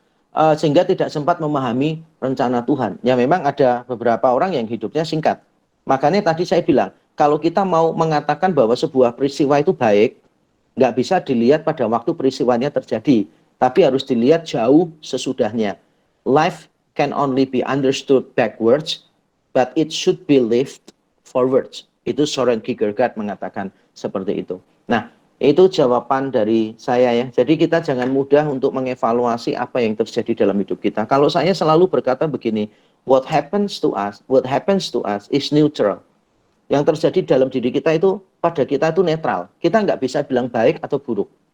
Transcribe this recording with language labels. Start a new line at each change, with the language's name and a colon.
Indonesian: Sehingga tidak sempat memahami rencana Tuhan. Ya memang ada beberapa orang yang hidupnya singkat. Makanya tadi saya bilang, kalau kita mau mengatakan bahwa sebuah peristiwa itu baik, nggak bisa dilihat pada waktu peristiwanya terjadi. Tapi harus dilihat jauh sesudahnya.
English: Life can only be understood backwards, but it should be lived forwards.
Indonesian: Itu Soren Kierkegaard mengatakan seperti itu. Nah, itu jawaban dari saya ya. Jadi kita jangan mudah untuk mengevaluasi apa yang terjadi dalam hidup kita. Kalau saya selalu berkata begini,
English: what happens to us is neutral.
Indonesian: Yang terjadi dalam diri kita itu, pada kita itu netral. Kita nggak bisa bilang baik atau buruk.